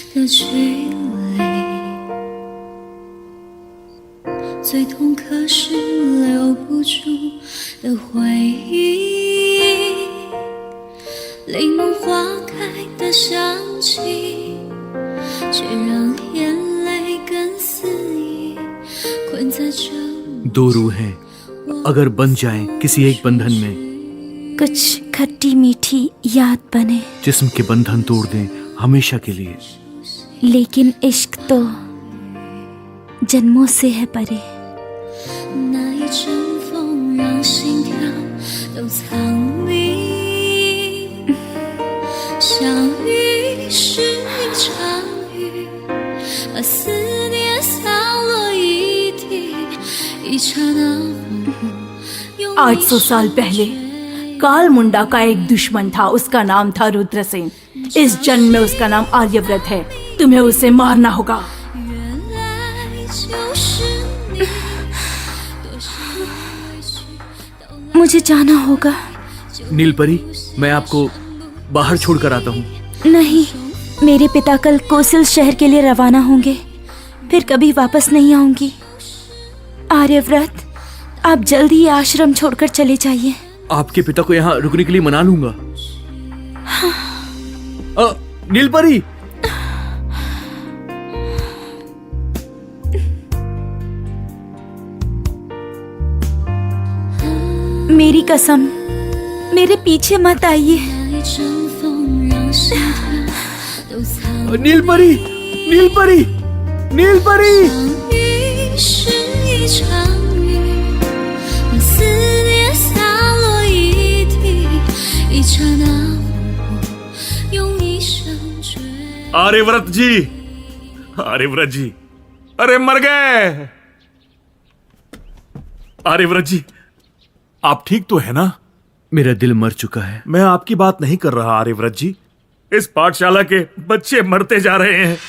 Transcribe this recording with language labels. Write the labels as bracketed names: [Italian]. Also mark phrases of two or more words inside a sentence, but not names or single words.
[Chinese] 距离，最痛可是留不住的回忆，柠檬花开的香气，却让眼泪更肆意困在这。 [Hindi] दो रूहें अगर बन जाएं किसी एक बंधन में, कुछ खट्टी मीठी याद बने, जिस्म के बंधन तोड़ दें हमेशा के लिए। लेकिन इश्क तो जन्मों से है परे। [Chinese] 那一阵风让心跳都藏匿，相遇是一场雨，把思念洒落一地，一刹那恍惚。 [Hindi] 800 साल पहले काल मुंडा का एक दुश्मन था, उसका नाम था रुद्रसेन। इस जन्म में उसका नाम आर्यव्रत है। तुम्हें उसे मारना होगा। [Chinese] 原来就是你，多少委屈都来 [Hindi] मुझे जाना होगा। नीलपरी, मैं आपको बाहर छोड़कर आता हूँ। नहीं, मेरे पिता कल कोसिल शहर के लिए रवाना होंगे, फिर कभी वापस नहीं आऊंगी। आर्यव्रत, आप जल्दी ही आश्रम छोड़कर चले जाइए। आपके पिता को यहाँ रुकने के लिए मना लूंगा। नीलपरी, मेरी कसम, मेरे पीछे मत आइए। [Chinese] 那一阵风让心跳都藏 [Hindi] नीलपरी, नीलपरी, नीलपरी। [Chinese] 遇是一场雨，把思念洒落一地，一刹那恍惚，用一生追。 [Hindi] आर्यव्रत जी, आर्यव्रत जी, अरे मर गए। आर्यव्रत जी, आप ठीक तो है ना? मेरा दिल मर चुका है। मैं आपकी बात नहीं कर रहा आर्यव्रत जी। इस पाठशाला के बच्चे मरते जा रहे हैं।